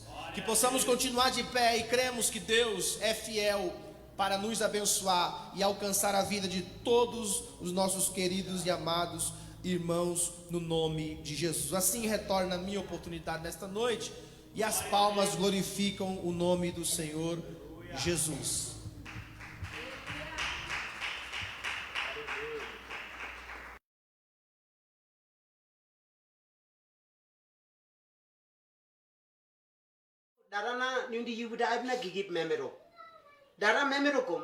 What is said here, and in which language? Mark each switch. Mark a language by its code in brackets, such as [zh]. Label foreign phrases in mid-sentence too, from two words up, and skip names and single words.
[pt] Que possamos continuar de pé e cremos que Deus é fiel para nos abençoar e alcançar a vida de todos os nossos queridos e amados irmãos, no nome de Jesus. Assim retorna a minha oportunidade nesta noite e as palmas glorificam o nome do Senhor Jesus. Darana nundi yubuda abna gigip memero. Dara memero kum.